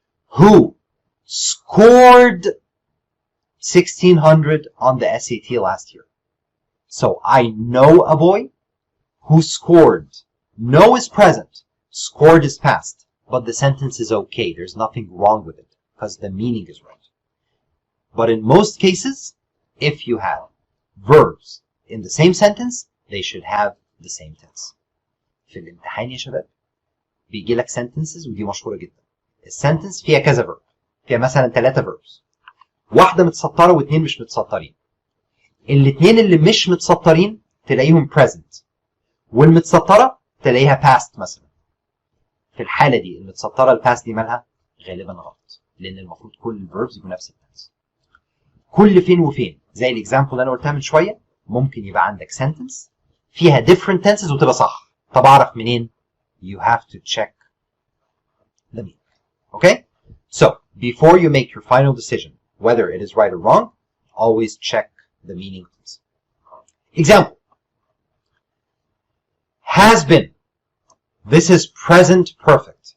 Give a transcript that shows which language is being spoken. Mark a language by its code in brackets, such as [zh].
[en] Who scored 1600 on the SAT last year. So I know a boy who scored. No is present. Scored is past. But the sentence is okay. There's nothing wrong with it because the meaning is right. But in most cases, if you have verbs in the same sentence, they should have the same tense. [ar] في الامتحان يا شباب بيجي لك sentences ودي مشهورة جدا. السنتنس فيها كذا verb. فيها مثلا 3 verbs. واحدة متسطرة واثنين مش متسطرين. الاثنين اللي مش متسطرين تلاقيهم present. والمتسطرة تلاقيها past مثلا. في الحالة دي المتسطرة الباست دي مالها؟ غالبا غلط. لأن المفروض كل الverbs يكون نفس التنس. كل فين وفين زي الاكزامبل اللي انا قلتها من شويه ممكن يبقى عندك sentence فيها different tenses وتبقى صح. طب اعرف منين؟ [en] You have to check the meaning. Okay? So before you make your final decision whether it is right or wrong, always check the meaning. Example. Has been. This is present perfect.